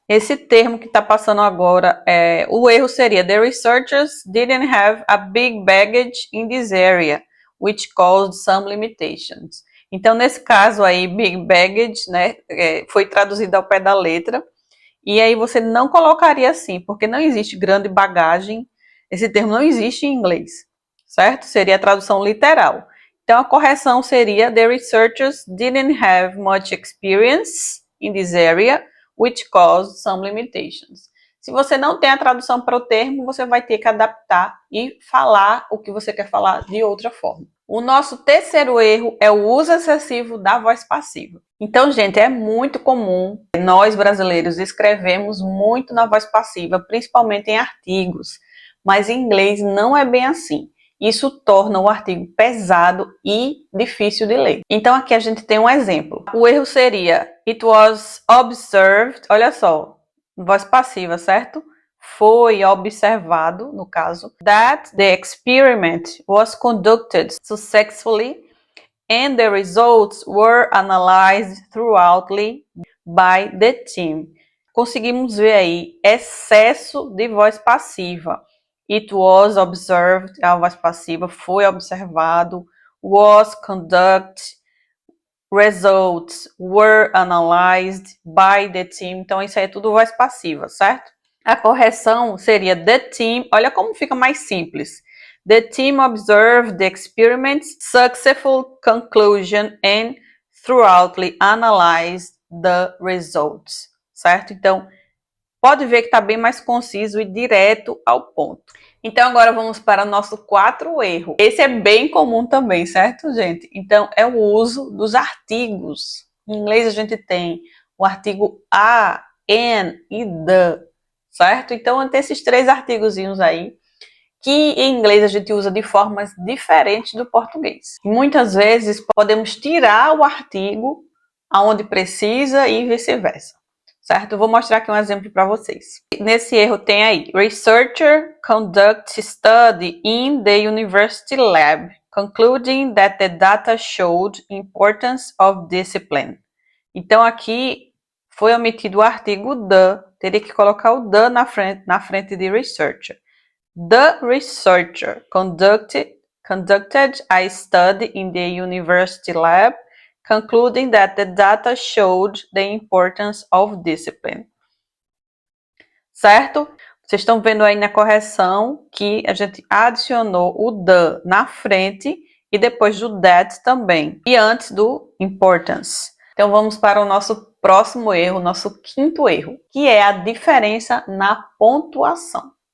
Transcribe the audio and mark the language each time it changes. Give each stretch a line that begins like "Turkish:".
Portuguese: Esse termo que está passando agora, o erro seria:
English: The researchers didn't have a big baggage in this area, which caused some limitations.
Portuguese: Então, nesse caso aí,
English: big baggage,
Portuguese: foi traduzido ao pé da letra. E aí você não colocaria assim, porque não existe grande bagagem. Esse termo não existe em inglês, certo? Seria a tradução literal. Então, a correção seria:
English: The researchers didn't have much experience in this area, which caused some limitations.
Portuguese: Se você não tem a tradução para o termo, você vai ter que adaptar e falar o que você quer falar de outra forma. O nosso terceiro erro é o uso excessivo da voz passiva. Então, gente, é muito comum, nós brasileiros escrevemos muito na voz passiva, principalmente em artigos, mas em inglês não é bem assim. Isso torna o artigo pesado e difícil de ler. Então, aqui a gente tem um exemplo. O erro seria:
English: It was observed,
Portuguese: olha só, voz passiva, certo? Foi observado, no caso,
English: that the experiment was conducted successfully and the results were analyzed thoroughly by the team.
Portuguese: Conseguimos ver aí excesso de voz passiva.
English: It was observed,
Portuguese: a voz passiva, foi observado,
English: was conducted, results were analyzed by the team.
Portuguese: Então isso aí é tudo voz passiva, certo? A correção seria:
English: the team,
Portuguese: olha como fica mais simples.
English: The team observed the experiment's successful conclusion and thoroughly analyzed the results,
Portuguese: certo? Então, pode ver que está bem mais conciso e direto ao ponto. Então, agora vamos para o nosso quarto erro. Esse é bem comum também, certo, gente? Então, é o uso dos artigos. Em inglês, a gente tem o artigo a, an e the, certo? Então, tem esses 3 artigozinhos aí, que em inglês a gente usa de formas diferentes do português. Muitas vezes, podemos tirar o artigo aonde precisa e vice-versa. certo? Eu vou mostrar aqui um exemplo para vocês. Nesse erro tem aí,
English: researcher conduct study in the university lab, concluding that the data showed importance of discipline.
Portuguese: Então aqui foi omitido o artigo the, teria que colocar o the na frente de researcher.
English: The researcher conducted a study in the university lab, concluding that the data showed the importance of discipline.
Portuguese: Certo? Vocês estão vendo aí na correção que a gente adicionou o the na frente e depois do that também. E antes do importance. Então vamos para o nosso próximo erro, nosso quinto erro, que é a diferença na pontuação.